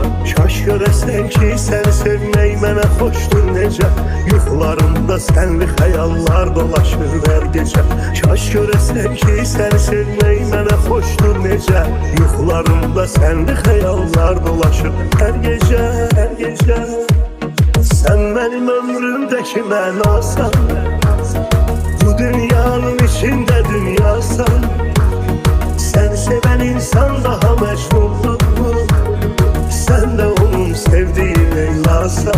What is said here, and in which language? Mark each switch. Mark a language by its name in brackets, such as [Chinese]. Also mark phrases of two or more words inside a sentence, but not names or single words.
[Turkish] Kaş göresen ki sen sevmeyi [Azerbaijani] mənə xoşdur necə. Yuxularımda senli xəyallar dolaşır hər gecə. [Turkish] Kaş göresen ki sen sevmeyi [Azerbaijani] mənə xoşdur necə. Yuxularımda senli xəyallar dolaşır hər gecə, hər gecə. [Turkish] Sen benim ömrümdeki mənasan. Bu dünyanın içinde dünyasan. Sen seven insan daha mecnundur. Sen de onun sevdiği Leyla'san.